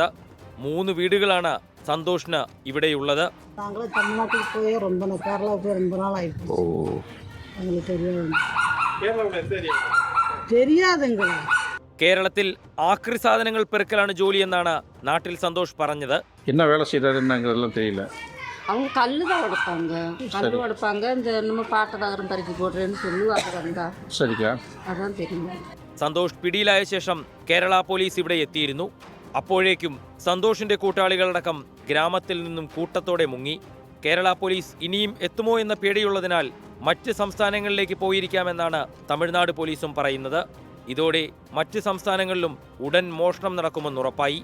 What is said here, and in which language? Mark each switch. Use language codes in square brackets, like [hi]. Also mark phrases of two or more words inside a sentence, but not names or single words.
[ml] 3 വീടുകളാണ് സന്തോഷിന് ഇവിടെയുള്ളത്. കേരളത്തിൽ ആക്രി സാധനങ്ങൾ പെറുക്കലാണ് ജോലി എന്നാണ് നാട്ടിൽ സന്തോഷ് പറഞ്ഞത്. [ta] என்ன வேலை செய்யறாருன்னு தெரியல. அவங்க கல்லு தான் உடைப்பாங்க, கல்லு உடைப்பாங்க. இந்த நம்ம பாட்டதாகரம் பறிக்கி போடுறேன்னு சொல்லுவாங்க. வந்தா சரிக்கா, அதான் தெரியும். [ml] സന്തോഷ് പിടിയിലായ ശേഷം കേരള പോലീസ് ഇവിടെ എത്തിയിരുന്നു. അപ്പോഴേക്കും സന്തോഷിന്റെ കൂട്ടാളികളടക്കം ഗ്രാമത്തിൽ നിന്നും കൂട്ടത്തോടെ മുങ്ങി. കേരള പോലീസ് ഇനിയും എത്തുമോ എന്ന പേടിയുള്ളതിനാൽ മറ്റ് സംസ്ഥാനങ്ങളിലേക്ക് പോയിരിക്കാമെന്നാണ് തമിഴ്നാട് പോലീസും പറയുന്നത്. ഇതോടെ മറ്റ് സംസ്ഥാനങ്ങളിലും ഉടൻ മോഷണം നടക്കുമെന്നുറപ്പായി.